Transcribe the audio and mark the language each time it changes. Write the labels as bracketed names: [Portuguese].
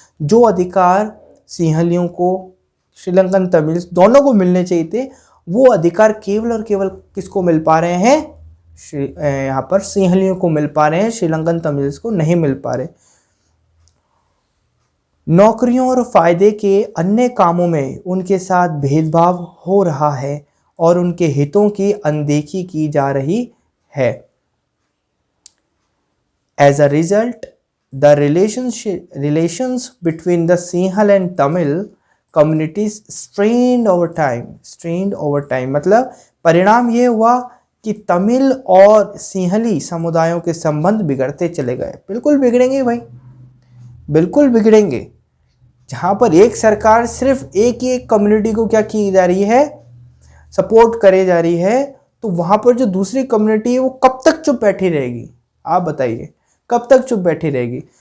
[Hindi] जो अधिकार सिंहलियों को, श्रीलंकन तमिल्स दोनों को मिलने चाहिए थे, वो अधिकार केवल और केवल किसको मिल पा रहे हैं, यहाँ पर सिंहलियों को मिल पा रहे हैं, श्रीलंकन तमिल्स को नहीं मिल पा रहे। नौकरियों और फायदे के अन्य कामों में उनके साथ भेदभाव हो रहा है और उनके हितों की अनदेखी की जा रही है। [English] As a result, the relations between the Sinhal and Tamil communities strained over time। [Hindi] मतलब परिणाम ये हुआ कि तमिल और सिंहली समुदायों के संबंध बिगड़ते चले गए। बिल्कुल बिगड़ेंगे भाई, बिल्कुल बिगड़ेंगे। जहाँ पर एक सरकार सिर्फ एक ही एक कम्युनिटी को क्या की जा रही है, सपोर्ट करे जा रही है, तो वहाँ पर जो दूसरी कम्युनिटी है वो कब तक चुप बैठी रहेगी, आप बताइए, कब तक चुप बैठी रहेगी।